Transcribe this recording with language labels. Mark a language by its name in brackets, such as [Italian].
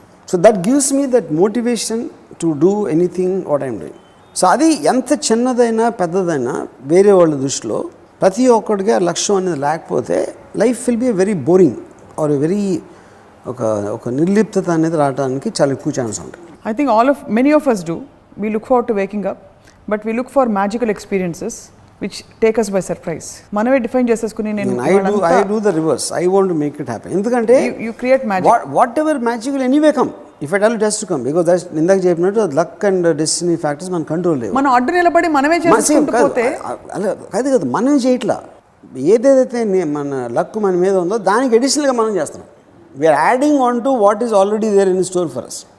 [English] So that gives me that motivation to do anything what I'm doing. [Telugu] So adi enta chinnadaina peddadaina vere vallu drushilo ప్రతి ఒక్కడికి లక్ష్యం అనేది లేకపోతే [English] life will be very boring or very [Telugu] ఒక నిర్లిప్తత అనేది రావడానికి చాలా ఎక్కువ ఛాన్స్ ఉంటుంది. [English] I think many of us do. We look forward to waking up, but we look for magical experiences which take us by surprise. [Telugu] మనమే define చేసేసుకుని [English] I do the reverse. I want to make it happen. [Telugu] ఎందుకంటే [English] you create magic. Whatever magic will anyway come. If at all it has to come, because that's [Telugu] ఇందాక చెప్పినట్టు luck and destiny factors మన control లేవు. మనం అడ్డు నిలబడి మనమే చేసుకుంటూ పోతే అది కదా మనమే చేయట్లా. ఏదైతే మన లక్ మన మీద ఉందో దానికి అడిషనల్గా మనం చేస్తున్నాం. [English] We are adding on to what is already there in store for us.